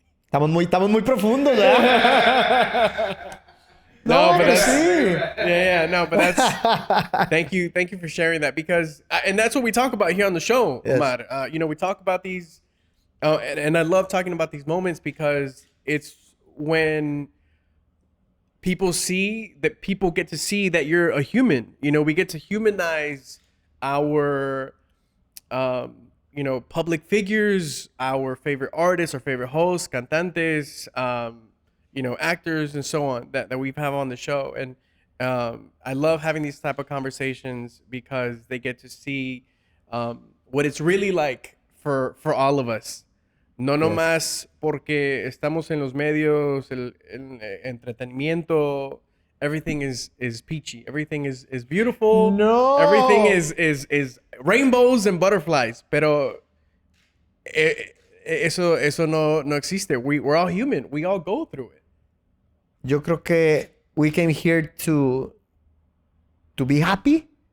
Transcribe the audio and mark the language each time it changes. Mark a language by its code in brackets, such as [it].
[es] Estamos muy profundos, ¿verdad? [en] No, but [es] pues [en] that's [es] sí. [en] yeah, no, but that's thank you for sharing that, because and that's what we talk about here on the show, Yes. Omar. You know, we talk about these, and I love talking about these moments because it's when people get to see that you're a human. You know, we get to humanize our, you know, public figures, our favorite artists, our favorite hosts, cantantes, you know, actors and so on that we've had on the show. And I love having these type of conversations because they get to see what it's really like for all of us. [es] No nomás porque estamos en los medios, el entretenimiento, [en] everything is peachy. Everything is beautiful. No. Everything is rainbows and butterflies. [es] Pero eso no existe. [en] We're all human. We all go through it. [es] Yo creo que [en] we came here to be happy